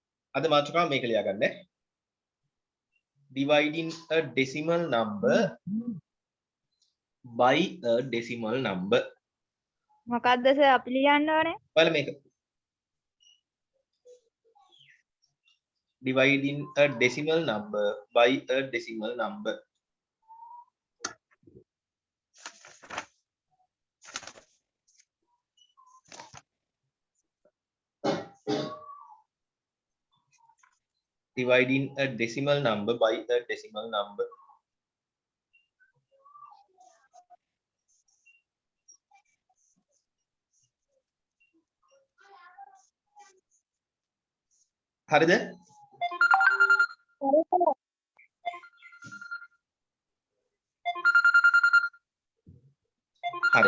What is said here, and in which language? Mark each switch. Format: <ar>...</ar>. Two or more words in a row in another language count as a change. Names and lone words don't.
<si>අද මාතෘකාව මේක ලියා ගන්න.</si> <en>Dividing a decimal number by a decimal number.</en> <si>මොකක්ද සර් අපි ලියන්න ඕනේ? බලන්න මේක.</si> <en>Dividing a decimal number by a decimal number. Dividing a decimal number by a decimal number.</en> <si>හරිද? හරි.</si>